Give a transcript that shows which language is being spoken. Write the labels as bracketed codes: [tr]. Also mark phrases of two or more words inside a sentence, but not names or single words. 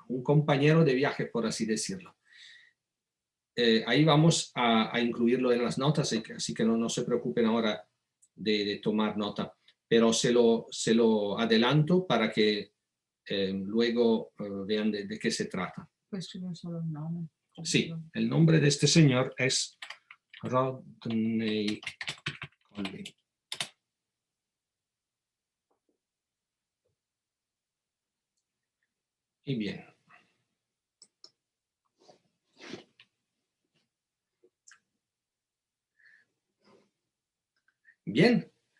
[es] Un compañero de viaje, por así decirlo. Ahí vamos a incluirlo en las notas, así que no se preocupen ahora de tomar nota, pero se lo adelanto para que luego vean de qué se trata. [it] Puoi scrivere solo il nome. [es] Sí, el nombre de este señor es Rodney Collin. Y bien. Bien.